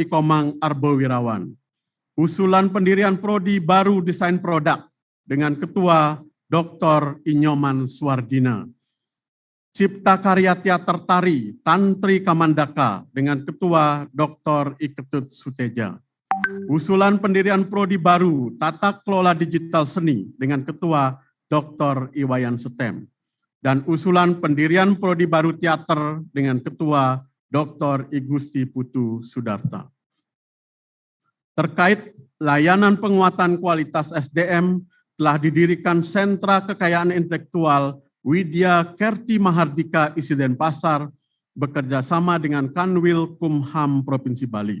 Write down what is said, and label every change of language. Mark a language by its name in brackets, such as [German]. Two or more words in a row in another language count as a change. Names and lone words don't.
[Indonesian] Ikomang Arbowirawan, usulan pendirian Prodi Baru Desain Produk dengan Ketua Dr. Inyoman Suwardina, Cipta Karya Teater Tari Tantri Kamandaka dengan Ketua Dr. Iketut Suteja. Usulan pendirian Prodi Baru Tata Kelola Digital Seni dengan Ketua Dr. Iwayan Setem. Dan usulan pendirian Prodi Baru Teater dengan Ketua Dr. Igusti Putu Sudarta. Terkait layanan penguatan kualitas SDM, telah didirikan Sentra Kekayaan Intelektual Widya Kerti Mahardika isi Denpasar bekerja sama dengan Kanwil Kumham Provinsi Bali.